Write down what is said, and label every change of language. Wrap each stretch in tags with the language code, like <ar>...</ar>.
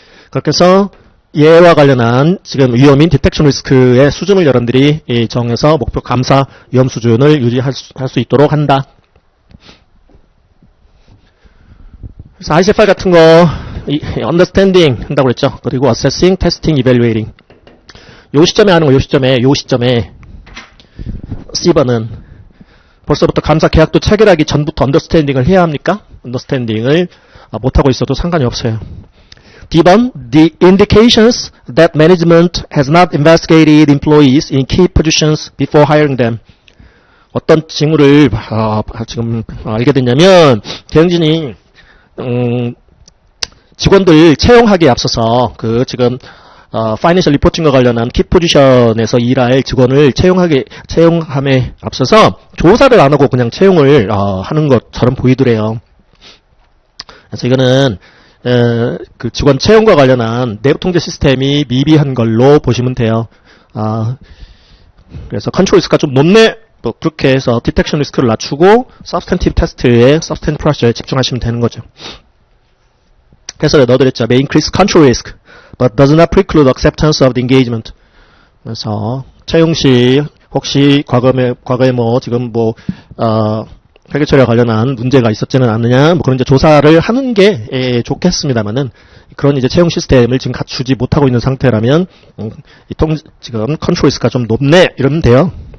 <ko>그렇게 해서 얘와 관련한 지금 위험인 디텍션 리스크의 수준을 여러분들이 정해서 목표 감사 위험 수준을 유지할 수 있도록 한다. 그래서 ICFR 같은 거 understanding 한다고 그랬죠.</ko> <en>그리고 assessing, testing, evaluating.</en> <ko>요 시점에 하는 거, 요 시점에 C번은 벌써부터 감사 계약도 체결하기 전부터 언더스탠딩을 해야 합니까? 언더스탠딩을 못하고 있어도 상관이 없어요.</ko> <en>D번, the indications that management has not investigated employees in key positions before hiring them.</en> <ko>어떤 징후를 지금 알게 됐냐면 경진이 직원들 채용하기에 앞서서 그 지금 파이낸셜 리포팅과 관련한 키 포지션에서 일할 직원을 채용함에 앞서서 조사를 안 하고 그냥 채용을 하는 것처럼 보이더래요. 그래서 이거는 그 직원 채용과 관련한 내부 통제 시스템이 미비한 걸로 보시면 돼요. 그래서 컨트롤 리스크가 좀 높네. 뭐 그렇게 해서 디텍션 리스크를 낮추고 서브스탄티브 테스트에 서브스탄티브 프로세스에 집중하시면 되는 거죠. 그래서 넣어드렸죠.</ko> <en>May increase control risk, but does not preclude acceptance of the engagement.</en> <ko>그래서 채용 시 혹시 과거에 뭐 지금 뭐 회계 처리와 관련한 문제가 있었지는 않느냐, 뭐 그런 이제 조사를 하는 게 좋겠습니다만은 그런 이제 채용 시스템을 지금 갖추지 못하고 있는 상태라면 지금 컨트롤 리스크가 좀 높네 이러면 돼요.</ko>